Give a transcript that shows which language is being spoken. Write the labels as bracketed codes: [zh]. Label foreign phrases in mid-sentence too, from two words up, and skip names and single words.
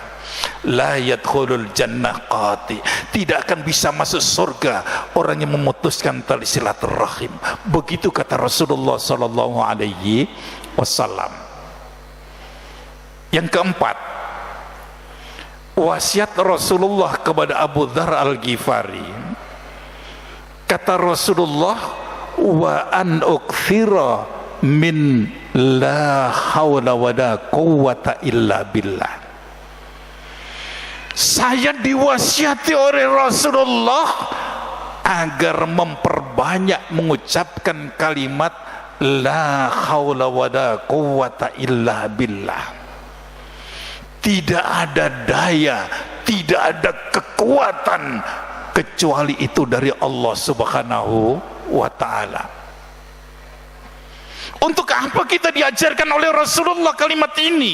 [ar] لا يدخل الجنة قاطع, [id] tidak akan bisa masuk surga orang yang memutuskan tali silaturahim. Begitu kata Rasulullah [ar] صلى الله عليه وسلم. [id] Yang keempat, wasiat Rasulullah kepada Abu Dzar Al-Ghifari. Kata Rasulullah, [ar] وأن أكثر من لا حول ولا قوة إلا بالله. [id] Saya diwasiati oleh Rasulullah agar memperbanyak mengucapkan kalimat [ar] لا حول ولا قوة إلا بالله. [id] Tidak ada daya, tidak ada kekuatan kecuali itu dari Allah [ar] سبحانه وتعالى. [id] Untuk apa kita diajarkan oleh Rasulullah kalimat ini?